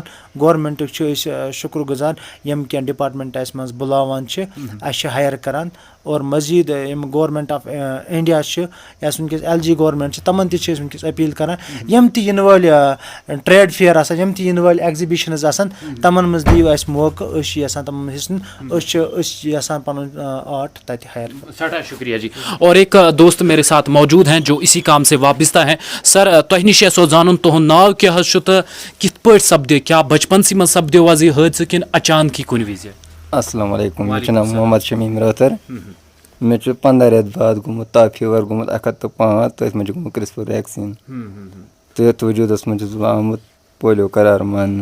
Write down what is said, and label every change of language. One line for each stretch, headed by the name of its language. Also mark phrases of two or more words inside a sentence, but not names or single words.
Kashmiri: گورمینٹُک چھِ أسۍ شُکر گُزار یِم کینٛہہ ڈِپاٹمنٹ اَسہِ منٛز بُلاوان چھِ اَسہِ چھِ ہایر کران اور مٔزیٖد یِم گورمینٹ آف انڈیا چھِ یۄس وٕنکیٚس LG گورمینٹ چھِ تِمن تہِ چھِ أسۍ وٕنکیٚس أپیٖل کران یِم تہِ یِنہٕ وٲلۍ
English: trade fair
Kashmiri: آسان یِم تہِ یِنہٕ وٲلۍ ایگزِبِشنٕز آسان تِمن منٛز دِیِو اَسہِ موقعہٕ أسۍ چھِ یژھان تِمن منٛز حِصہٕ نیُن أسۍ چھِ یژھان پنُن آرٹ تَتہِ ہایر. سٹھا شکریہ جی.
Urdu: اور ایک دوست میرے ساتھ موجود ہیں جو اسی کام سے وابستہ ہیں.
Kashmiri: سر تۄہہِ نِش یژھو زانُن تُہُنٛد ناو کیٛاہ حظ چھُ تہٕ کِتھ پٲٹھۍ سپدے کیٛاہ بچپنسٕے منٛز سپدیو حظ یہِ حٲدثہٕ کِنہٕ اچانکی کُنہِ وِزِ؟ السلام علیکم مےٚ چھُ ناو محمد شمیٖم رٲتھر. مےٚ چھُ 15 رٮ۪تھ بعد گوٚمُت تاپ فیٖور گوٚمُت 105 تٔتھۍ منٛز چھُ گوٚمُت کرٛسپر ویکسیٖن تٔتھۍ وجوٗدس منٛز چھُس بہٕ آمُت پولیو قرار ماننہٕ.